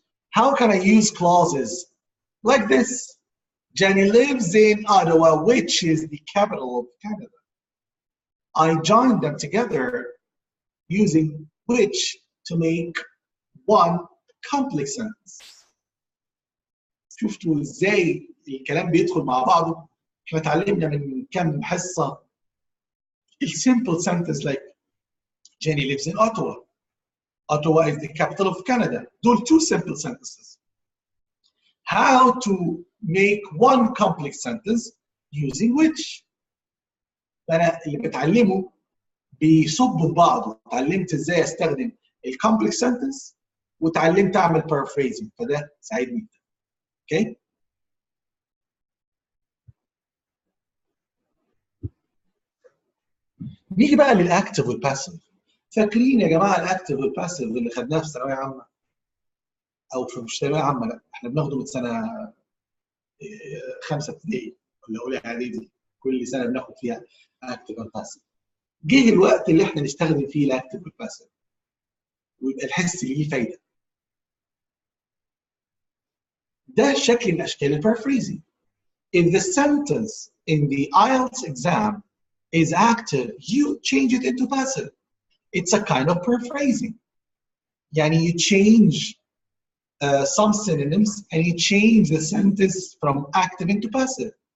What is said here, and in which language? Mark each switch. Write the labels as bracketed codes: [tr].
[en] How can I use clauses like this? Jenny lives in Ottawa, which is the capital of Canada. I joined them together using which to make one complex sentence. [ar] شفتوا ازاي الكلام بيدخل مع بعضه؟ احنا اتعلمنا من كام حصه [en] simple sentence like Jenny lives in Ottawa. Ottawa is the capital of Canada. [ar] دول [en] two simple sentences. How to make one complex sentence using which. [ar] فانا اللي بتعلمه بيصب في بعضه. اتعلمت ازاي استخدم الكومبلكس سنتنس وتعلمت اعمل paraphrasing، فده ساعدني. اوكي؟ نيجي بقى للاكتف والباسيف. فاكرين يا جماعه الاكتف والباسيف اللي خدناه في ثانويه عامه؟ او في مش ثانويه عامه، لا احنا بناخده من سنه 5 ابتدائي ولا اولى اعدادي. كل سنه بناخد فيها اكتف والباسيف. جه الوقت اللي احنا نستخدم فيه الاكتف والباسيف ويبقى الحس ليه فايده. ده شكل من اشكال البارaphrasing. [en] If the sentence in the IELTS exam is active, you change it into passive. It's a kind of paraphrasing. Yani you change some synonyms and you change the sentence from active into passive.